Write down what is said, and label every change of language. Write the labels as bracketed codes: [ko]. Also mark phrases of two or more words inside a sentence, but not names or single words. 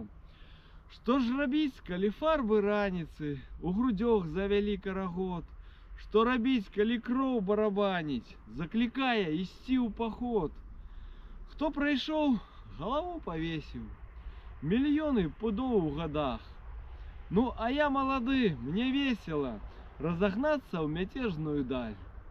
[be] Што ж рабіць, калі фарбы раніцы у грудзёх завялі карагод? Што рабіць, калі кроў барабаніць, заклікае ісці ў паход? Хто прайшоў, галаву павесіў. Мільёны пудоў у годах. [ru] Ну, а я молоды, мне весело разогнаться в мятежную даль.